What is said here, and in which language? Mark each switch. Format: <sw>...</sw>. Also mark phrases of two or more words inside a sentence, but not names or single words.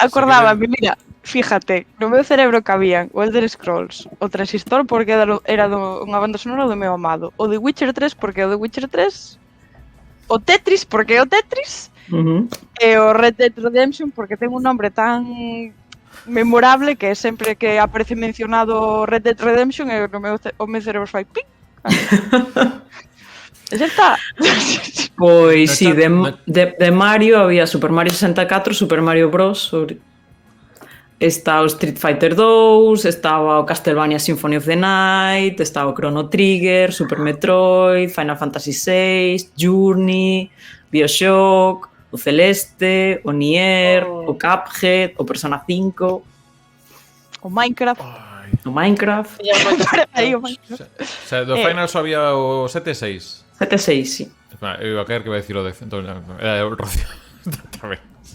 <gl>acordábame, mira, fíjate, no meu cerebro cabían o Elder Scrolls, o Transistor porque era unha banda sonora do meu amado, o The Witcher 3 porque é o The Witcher 3, o Tetris porque é o Tetris, e o Red Dead Redemption porque ten un nombre tan memorable que sempre que aparece mencionado Red Dead Redemption o meu cerebro fai ping. E xa está. Pois No sí, chat- de Mario había Super Mario 64, Super Mario Bros. Está o Street Fighter 2, estaba o Castlevania Symphony of the Night, estaba o Chrono Trigger, Super Metroid, Final Fantasy VI, Journey, BioShock, o Celeste, o Nier, o Cuphead, o Persona 5, O Minecraft. Ai. o Minecraft. Tiña moito Aí o Minecraft.</gl> <es>O sea,</es> <gl>do Final só había o 7 e 6. 7-6, sí. Eu iba a caer que vai dicir o 10. Entón, era o Rocío. Tamén. Sí.</gl>